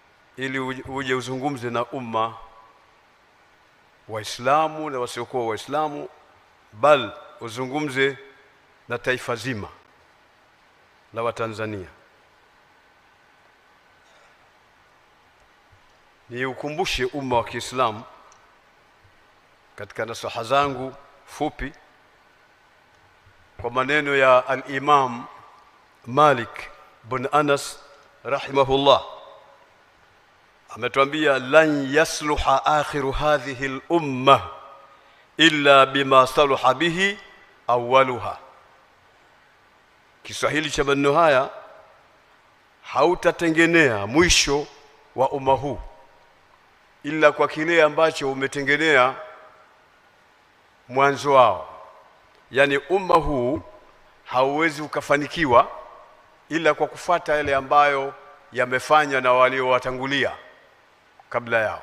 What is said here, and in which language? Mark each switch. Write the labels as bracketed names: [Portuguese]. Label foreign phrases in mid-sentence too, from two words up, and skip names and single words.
[Swahili] ili uje uzungumze na umma Waislamu na wasiokuwa Waislamu, bal uzungumze na taifa zima la Watanzania. Ni ukumbushe umma wa Kiislamu katika nasaha zangu fupi kwa maneno ya al-Imam Malik bin Anas rahimahullah. [Arabic] Ametuambia لن يصلح آخر هذه الأمة إلا بما صلح به أولها. [Swahili] Kiswahili cha maneno haya, hautatengenea mwisho wa umma huu ila kwa kile ambacho umetengenea mwanzo wao. Yani umma huu hauwezi ukafanikiwa ila kwa kufuata yale ambayo yamefanywa na waliowatangulia kabla yao.